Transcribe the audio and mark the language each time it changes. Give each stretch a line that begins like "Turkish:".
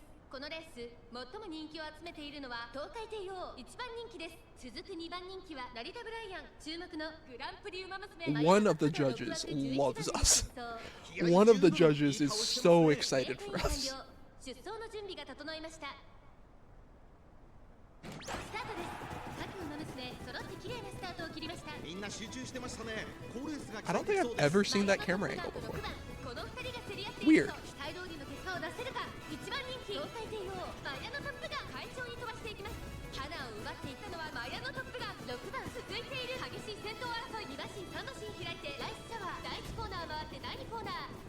Japanese: このレース最も人気を集めているのは東海帝王1番人気です。続く2番人気は成田ブライアン。注目のグランプリウマ娘。
English: One of the judges loves us. One of the judges is so excited for us.
Japanese: 出走の準備が整いました。スタートです。各馬娘揃って綺麗なスタートを切りました。みんな集中してましたね。好レースが
English: I don't think I've ever seen that camera angle before.
Japanese: この2人が競り合っている
English: Weird.
Japanese: 期待通りの結果を出せるか。1番人気東海帝王マヤのトップが快調に飛ばしていきます。花を奪っていったのはマヤのトップが6番続いている。激しい戦闘争い。2馬身3馬身開いてライスシャワー。第1コーナー回って第2コーナー。